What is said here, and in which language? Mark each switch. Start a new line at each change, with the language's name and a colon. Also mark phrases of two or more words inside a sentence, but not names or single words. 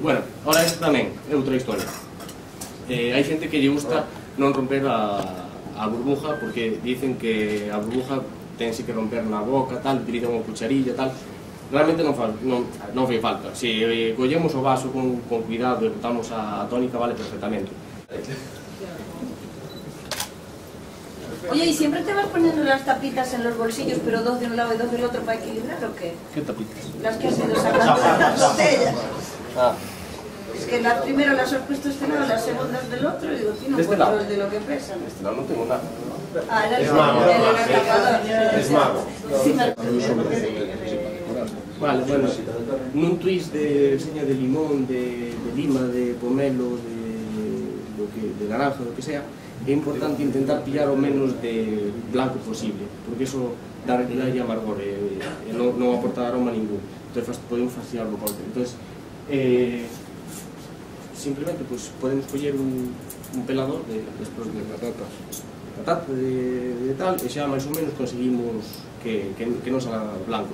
Galician: Bueno, ahora isto tamén é outra historia. Hai xente que lle gusta non romper a burbuja, porque dicen que a burbuja tense que romper na boca, tal, utilizan unha cucharilla, tal. Realmente non fai falta. Se collemos o vaso con cuidado e botamos a tónica, vale perfectamente.
Spanish: Oye, ¿y siempre te vas poniendo las tapitas en los bolsillos, pero dos de un lado y dos del otro para equilibrar o qué? ¿Qué tapitas? Las que has ido sacando de las botellas. Es que primero las has puesto este lado, las segundas del otro, y digo, tío, no encuentro de lo que pesan. Este lado no tengo nada. Era el tapador. Es mago. Vale, bueno, nun twist de seña de limón, de lima, de pomelo, de naranja, lo que sea,
Galician: é importante intentar pillar o menos de blanco posible, porque eso dá amargor e non aporta aroma ningún. Entón podemos fastidiar o corte. Entón, simplemente podemos coller un pelador despois de patata de tal, e xa máis ou menos conseguimos que non salga blanco.